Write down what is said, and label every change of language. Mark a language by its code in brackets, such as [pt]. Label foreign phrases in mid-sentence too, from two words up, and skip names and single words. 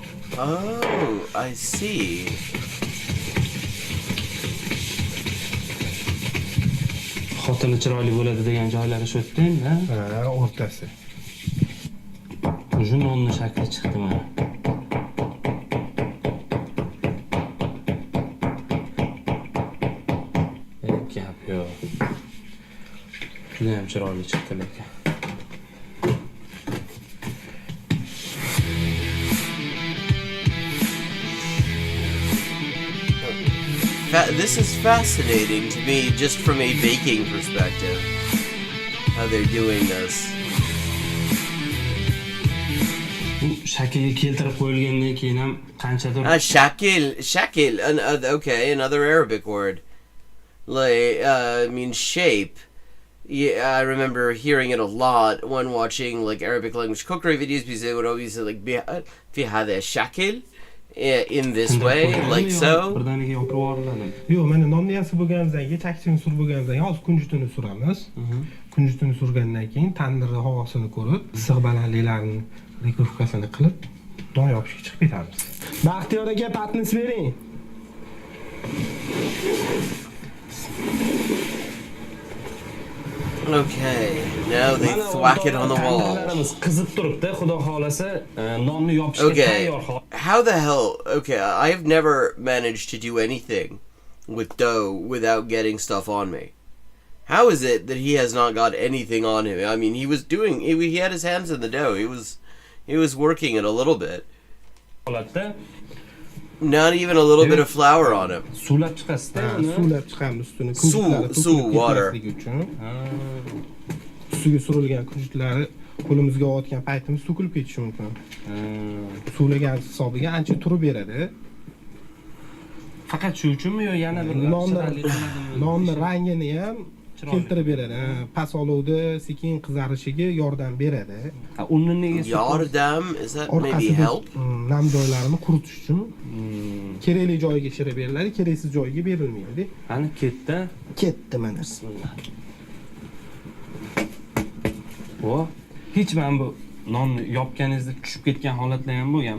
[en] Oh, I see. [uz] Xotini chiroyli bo'ladi degan joylari shu yerda. Ha, o'rtasi. Shu nonni shakli chiqdi mana. Gap yo'q. Juda ham chiroyli chiqdi lekin. [en] This is fascinating to me just from a baking perspective. How they're doing this. [uz] Bu shaklga keltirib qo'yilgandan keyin ham qanchadir [en] Shakil, okay, another Arabic word. Like, means shape. Yeah, I remember hearing it a lot when watching like Arabic language cookery videos because they would always say like [ar] fi hada shakil [en] in this way, like so. [uz] Birdaniga yopib yuboriladi. Yo'q, mana nonni yasab bo'lgandan keyin, chakchini surib bo'lgandan keyin hozir kunjutini suramiz. Kunjutini surgandan keyin tandirni havosini ko'rib, issiq balandliklarini rekurkasini qilib, non yopishga chiqib ketamiz. Baxtiyor aka, patnis bering. [en] Okay, now they thwack it on the wall. [uz] Qizib turibdi, xudo xolasa, nonni yopishga tayyor. [en] How the hell? Okay, I've never managed to do anything with dough without getting stuff on me. How is it that he has not got anything on him? I mean, he had his hands in the dough. He was working it a little bit. Not even a little bit of flour on him. [uz] Suvlab chiqasizda. Suvlab chiqamiz ustini. [en] Suv, water. [uz] Ustiga surilgan kunjutlari qo'limizga olayotgan paytimiz to'kilib ketishi mumkin. Suvlagan hisobiga ancha turib beradi. Faqat shu uchunmi yo yana bir nonni rangini ham keltirib beradi. Past olovda sekin qizarishiga yordam beradi. Uni nega [en] yordam? Is that maybe help? [uz] Nam joylarini quritish uchun kerakli joyiga shirib beriladi, keraksiz joyiga berilmaydi. Qani Ketdi mana. Bismillah. Hech mana bu nonni yopganingizda tushib ketgan holatlar ham bo'lganmi?